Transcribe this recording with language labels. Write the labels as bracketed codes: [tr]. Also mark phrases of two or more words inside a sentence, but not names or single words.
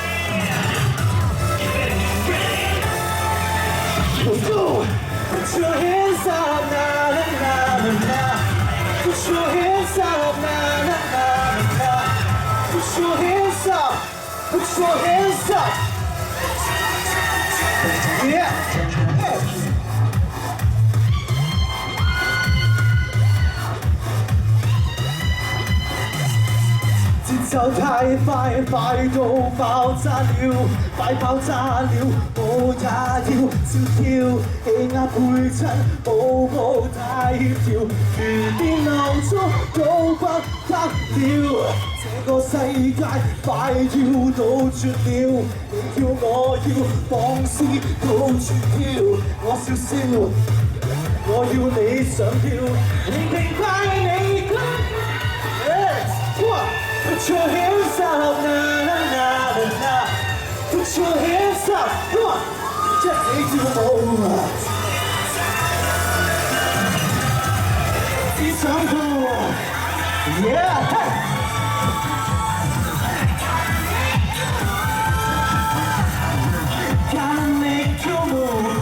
[en] Let's go. Put your hands up, na na na na na. Put your hands up, na na na na na. Put your hands up. Put your hands up. Yeah. Hey. [yue] 節奏太快，快到爆炸了，快爆炸了，我也要照跳，氣壓配襯，步步太協調，如電流速都不得了，這個世界快要倒轉了，你跳我要放肆到處跳，我笑笑，我要你想跳，你明白你講。 [en] Put your hands up, na na na na na. Put your hands up, come on. [yue] 一起跳舞，只想跳 ，yeah. 跟你跳舞。